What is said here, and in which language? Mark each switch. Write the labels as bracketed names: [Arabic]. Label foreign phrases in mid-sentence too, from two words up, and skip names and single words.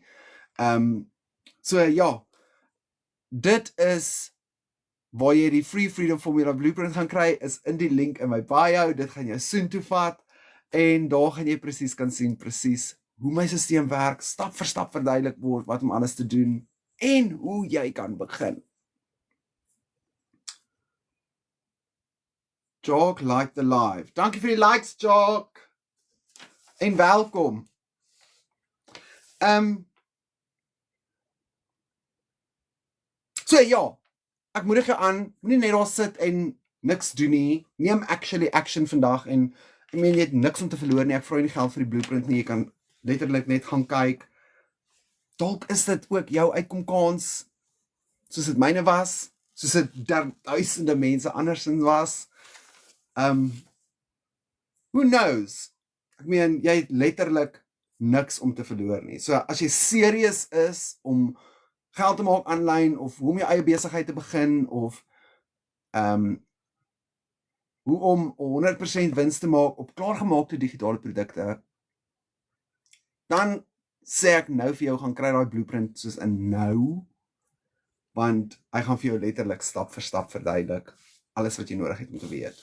[Afrikaans] So ja, dit is waar jy die Free Freedom Formula Blueprint gaan kry, is in die link in my bio, dit gaan jou soontoe vat, en daar gaan jy presies kan sien, hoe my systeem werk, stap vir stap verduidelik word, wat om alles te doen, en hoe jy kan begin. [English] Jock like the live. [Afrikaans] Dankie vir die likes, Jock. En welkom. So ja, ek moedig jou aan, moenie net daar sit en niks doen nie, neem action vandag, en ek meen jy het niks om te verloor nie, ek vra nie geld vir die blueprint nie, jy kan letterlik net gaan kyk, dalk is dit ook jou uitkomkans, soos dit myne was, soos dit duisende mense andersins was, [English] who knows, [Afrikaans] ek meen, jy het letterlik niks om te verloor nie, so as jy serieus is om geld te maak aanlyn, of hoe om jou eie besigheid te begin, of hoe om 100% wins te maak op klaargemaakte digitale produkte, dan sê ek nou vir jou, gaan kry daai blueprint soos in nou, want hy gaan vir jou letterlik stap vir stap verduidelik, alles wat jy nodig het om te weet.